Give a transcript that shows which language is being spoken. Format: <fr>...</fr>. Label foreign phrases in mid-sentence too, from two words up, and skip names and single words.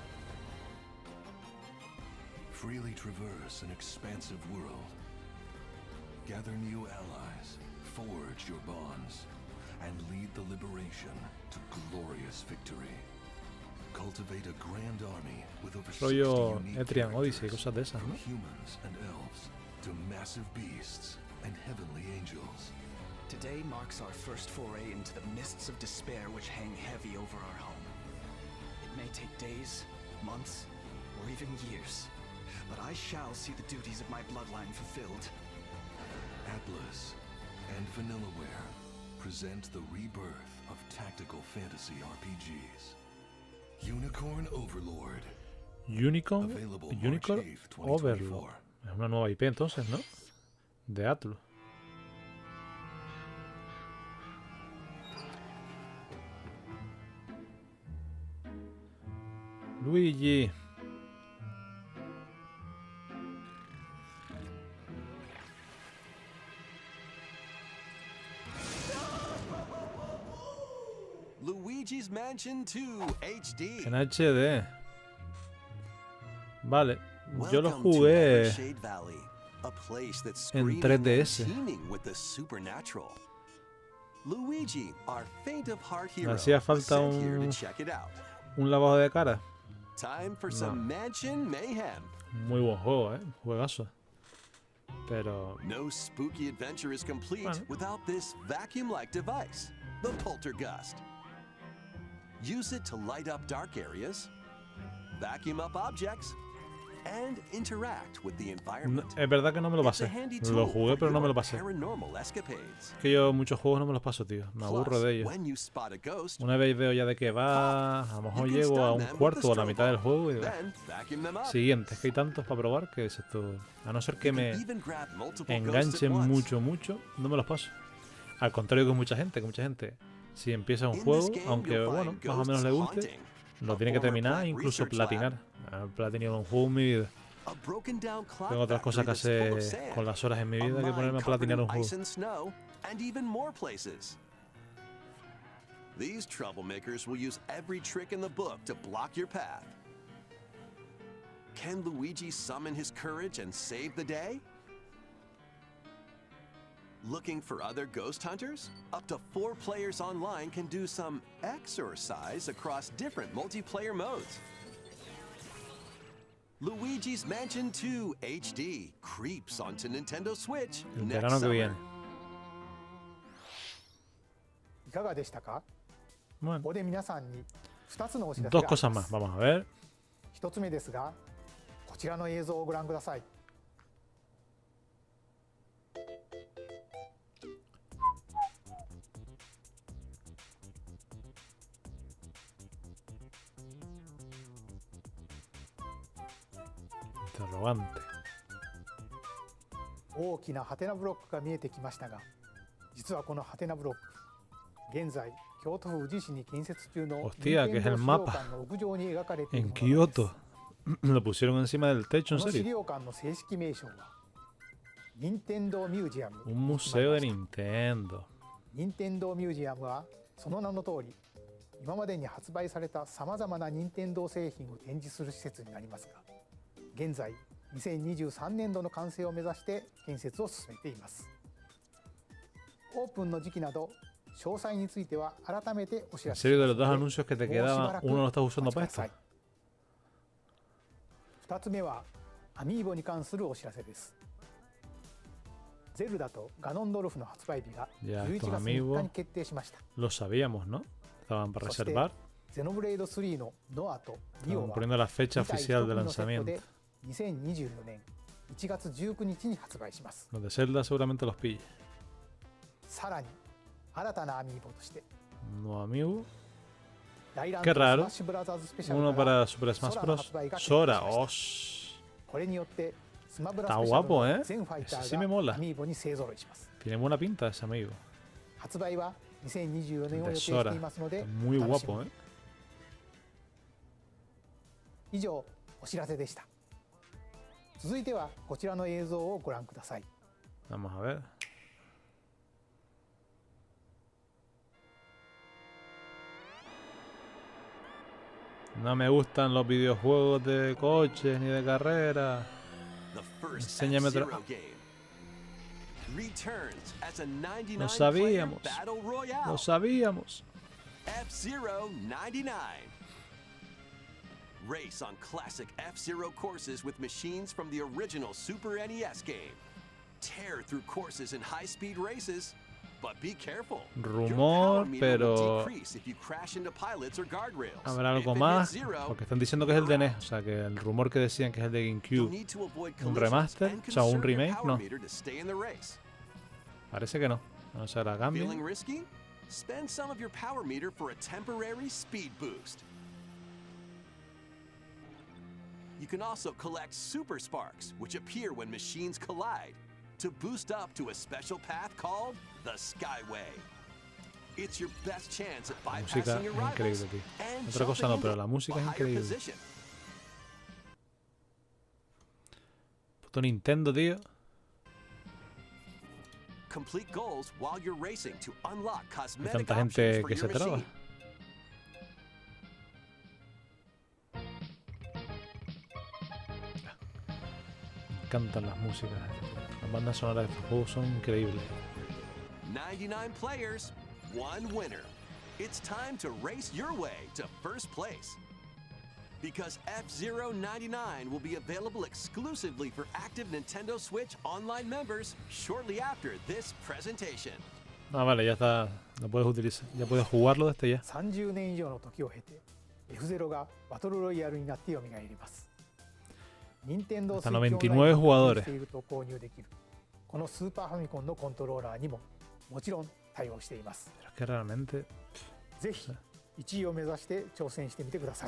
<en>Freely traverse an expansive world. Gather new allies, forge your bonds, and lead the liberation to glorious victory. Cultivate a grand army with over 60</en> <es>Rollo</es> <en>unique Etrian Odyssey, characters,</en> <es>cosas de esas,</es> <en>from</en> <es>¿no?</es> <en>humans and elves to massive beasts and heavenly angels. Today marks our first foray into the mists of despair which hang heavy over our home. It may take days, months, or or even years, but I shall see the duties of my bloodline fulfilled. Atlas and Vanillaware present the rebirth of tactical fantasy RPGs. Unicorn Overlord. Unicorn Available March 8th, 2024. Overlord.</en> <es>Es una nueva IP entonces, ¿no? De Atlus. Luigi. Luigi's Mansion 2 HD. En HD. Vale. Yo lo</es> <en>Welcome to</en> <es>jugué</es> <en>Evershade Valley, a place that's</en> <es>en screaming and 3DS.</es> <en>teeming with the supernatural. Luigi, our faint of heart hero,</en> <es>Hacía</es> <en>was</en> <es>falta</es> <en>sent here to</en> <es>un-</es> <en>check it out.</en> <es>Un lavado de cara.</es> <en>Time for some mansion mayhem.</en> <es>Muy buen juego, juegazo. Pero</es> <en>No spooky adventure is complete</en> <es>Bueno.</es> <en>without this vacuum-like device, the poltergust. Use it to light up dark areas, vacuum up objects, and interact with the environment.</en> <es>es verdad que no me lo</es> <en>It's a</en> <es>pasé.</es> <en>handy</en> <es>Lo</es> <en>tool</en> <es>jugué,</es> <en>for</en> <es>pero no me</es> <en>your</en> <es>lo pasé.</es> <en>paranormal escapades.</en> <es>Es que yo muchos juegos no me los paso, tío. Me aburro</es> <en>Plus,</en> <es>de ellos.</es> <en>when you spot a ghost,</en> <es>Una vez veo ya de qué va, a lo mejor</es> <en>you can</en> <es>llego a</es> <en>stun</en> <es>un</es> <en>them with</en> <es>cuarto</es> <en>the</en> <es>o a la mitad del</es> <en>strobe</en> <es>juego y digo,</es> <en>then vacuum them up.</en> <es>siguiente. Es que hay tantos para probar que es esto. A no ser que</es> <en>You can</en> <es>me</es> <en>even grab multiple ghosts</en> <es>enganche</es> <en>at once.</en> <es>mucho, no me los paso. Al contrario que mucha gente, si empieza un</es> <en>In</en> <es>juego,</es> <en>this game,</en> <es>aunque</es> <en>you'll</en> <es>bueno,</es> <en>find</en> <es>más o menos le</es> <en>ghosts</en> <es>guste,</es> <en>haunting,</en> <es>lo</es> <en>a</en> <es>tiene que</es> <en>former</en> <es>terminar,</es> <en>plant</en> <es>incluso</es> <en>research lab,</en> <es>platinar. He platinado un juego en mi vida.</es> <en>a broken down clock</en> <es>Tengo otras cosas que</es> <en>factory that's full of</en> <es>hacer</es> <en>sand,</en> <es>con las horas en mi</es> <en>a</en> <es>vida que</es> <en>mine</en> <es>ponerme a</es> <en>covered</en> <es>platinar</es> <en>in</en> <es>un juego.</es> <en>ice and snow, and even more places. These troublemakers will use every trick in the book to block your path. Can Luigi summon his courage and save the day? Looking for other ghost hunters? Up to 4 players online can do some exorcise across different multiplayer modes. Luigi's Mansion 2 HD creeps onto Nintendo Switch</en> <es>El</es> <en>next</en> <es>verano que</es> <en>summer.</en> <es>viene.</es> <ja>いかがでしたか？</ja> <es>Bueno,</es> <ja>ここで皆さんに2つのお知らせ</ja> <es>dos</es> <ja>があり</ja> <es>cosas</es> <ja>ま</ja> <es>más.</es> <ja>す。</ja> <es>Vamos a ver.</es> <ja>1 つ目ですが、こちらの映像をご覧ください。</ja> <es>Interrogante.</es> <ja>大きなハテナブロックが見えてきましたが、実はこのハテナブロック、現在京都府宇治市に建設中の</ja> <es>Hostia, que es el</es> <ja>資料</ja> <es>mapa</es> <ja>館の屋上に描かれている</ja> <es>En</es> <ja>ものなんです。</ja> <es>Kioto. Lo pusieron encima del techo,</es> <ja>こ</ja> <es>en</es> <ja>の資</ja> <es>serio.</es> <ja>料館の正式名称は任天堂ミュージアム</ja> <es>Un museo de Nintendo.</es> <ja>任天堂ミュージアムはその名の通り、今までに発売されたさまざまな任天堂製品を展示する施設になりますが、現在2023年度の完成を目指して建設を進めています。オープンの時期など詳細については改めてお知</ja> <es>En</es> <ja>らせし</ja> <es>serio,</es> <ja>ま</ja> <es>de</es> <ja>す</ja> <es>los dos</es> <ja>ので、</ja> <es>anuncios que te</es> <ja>もうしば</ja> <es>quedaban,</es> <ja>らく</ja> <es>uno lo estás</es> <ja>お</ja> <es>usando</es> <ja>待ちく</ja> <es>para</es> <ja>ださ</ja> <es>esto.</es> <ja>い。2つ目はアミーボに関するお知らせです。ゼルダとガノンドルフの発売日が</ja> <es>Ya,</es> <ja>11</ja> <es>estos</es> <ja>月3</ja> <es>amigos</es> <ja>日に決定しました。</ja> <es>lo sabíamos, ¿no? Estaban para</es> <ja>そして</ja> <es>reservar.</es> <ja>ゼノブレイド3のノアとニオ</ja> <es>Estaban</es> <ja>は</ja> <es>poniendo la fecha</es> <ja>2体</ja> <es>oficial de</es> <ja>1組のセット</ja> <es>lanzamiento.</es> <ja>で2024年1月19日に発売します。</ja> <es>Los de Zelda seguramente los pille.</es> <ja>さらに新たなアミーボとして</ja> <es>Un nuevo amigo.</es> <ja>大乱</ja> <es>Qué</es> <ja>闘スマ</ja> <es>raro.</es> <ja>ッシュブラザーズスペシャル</ja> <es>Uno</es> <ja>から</ja> <es>para Super Smash</es> <ja>空の</ja> <es>Bros.</es> <ja>発売が決定し</ja> <es>Sora.</es> <ja>ました。</ja> <es>Oh,</es> <ja>これによってスマブラ</ja> <es>Está</es> <ja>スペシャル</ja> <es>guapo,</es> <ja>の</ja> <es>¿eh?</es> <ja>全ファイタ</ja> <es>Ese sí</es> <ja>ー</ja> <es>me</es> <ja>が</ja> <es>mola.</es> <ja>アミーボに勢ぞろいします。</ja> <es>tiene buena pinta ese amigo.</es> <ja>発売は2024年を予定</ja> <es>De</es> <ja>して</ja> <es>Sora.</es> <ja>いますので</ja> <es>Muy</es> <ja>お楽しみ</ja> <es>guapo,</es> <ja>に</ja> <es>¿eh?</es> <ja>以上お知らせでした。続いてはこちらの映像をご覧ください。</ja> <es>Vamos a ver. No me gustan los videojuegos de coches ni de carrera.</es> <en>The first</en> <es>Enséñame otra-</es> <en>F-Zero game returns as a 99</en> <es>Lo</es> <en>player</en> <es>sabíamos.</es> <en>battle royale. Lo sabíamos. F-Zero 99. Race on classic F-Zero courses with machines from the original Super NES game. Tear through courses in high-speed races</en> <es>Rumor, pero habrá algo más, porque están diciendo que es el de NES, o sea que el rumor que decían que es el de GameCube, un remaster, o sea, un remake, no. Parece que no, no se hará cambio.</es> <en>Spend some of your power meter for a temporary speed boost. You can also collect super sparks, which appear when machines collide, to boost up to a special path called the Skyway. It's your best chance at bypassing your rivals and</en> <es>otra cosa no, pero la música es increíble.</es> <en>position.</en> <es>Puto Nintendo, tío.</es> <en>Complete goals while you're racing to unlock</en> <es>Hay</es> <en>cosmetic</en> <es>tanta</es> <en>options</en> <es>gente</es> <en>for</en> <es>que se</es> <en>your</en> <es>traba.</es> <en>machine.</en> <es>Me encantan las músicas. Las bandas sonoras de estos juegos son increíbles.</es> <en>99 players, one winner. It's time to race your way to first place. Because F-Zero 99 will be available exclusively for active Nintendo Switch online members shortly after this presentation.</en> <es>Ah, vale, ya está. Lo puedes utilizar. Ya puedes jugarlo desde ya.</es> <ja>30 年以上の時を経て F0 がバトルロイヤルになって蘇ります。任天堂</ja> <es>Hasta</es> <ja>スイッチ</ja> <es>99 jugadores</es> <ja>していると購入できるこのスーパーファミコンのコントローラーにももちろん対応しています。</ja> <es>Pero es que realmente.</es> <ja>ぜひ1位を目指して挑戦してみてください。</ja>